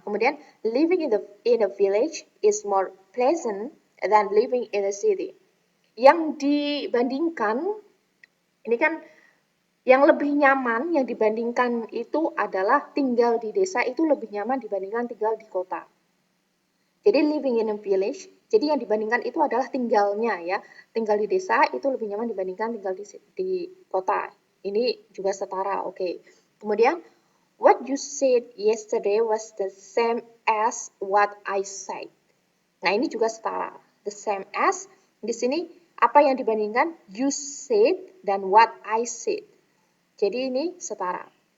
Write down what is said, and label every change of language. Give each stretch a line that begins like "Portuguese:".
Indonesian: Kemudian
English: living in a village is more pleasant than living in a city.
Indonesian: Yang dibandingkan ini kan yang lebih nyaman yang dibandingkan itu adalah tinggal di desa itu lebih nyaman dibandingkan tinggal di kota. Jadi living in a village, jadi yang dibandingkan itu adalah tinggalnya ya. Tinggal di desa itu lebih nyaman dibandingkan tinggal di kota. Ini juga setara, oke. Kemudian,
English: what you said yesterday was the same as what I said.
Indonesian: Nah, ini juga setara.
English: The same as,
Indonesian: di sini apa yang dibandingkan?
English: You said dan what I said.
Indonesian: Jadi ini setara.